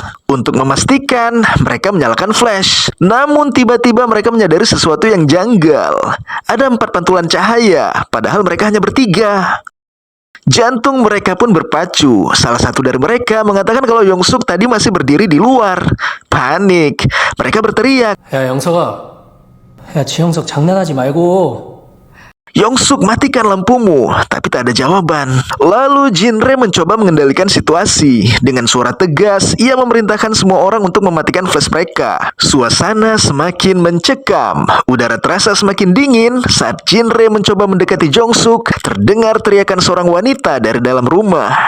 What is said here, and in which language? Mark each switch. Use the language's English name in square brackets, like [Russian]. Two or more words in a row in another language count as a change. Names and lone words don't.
[Indonesian] Untuk memastikan, mereka menyalakan flash. Namun tiba-tiba mereka menyadari sesuatu yang janggal. Ada 4 pantulan cahaya, padahal mereka hanya bertiga. Jantung mereka pun berpacu. Salah satu dari mereka mengatakan kalau Yongsuk tadi masih berdiri di luar. Panik. Mereka berteriak. [Korean] 야, 영석아. 야, 지영석 장난하지 말고. [Indonesian] Yongsuk, matikan lampumu. Tapi tak ada jawaban. Lalu Jinre mencoba mengendalikan situasi. Dengan suara tegas, ia memerintahkan semua orang untuk mematikan flash mereka. Suasana semakin mencekam. Udara terasa semakin dingin. Saat Jinre mencoba mendekati Yongsuk, terdengar teriakan seorang wanita dari dalam rumah.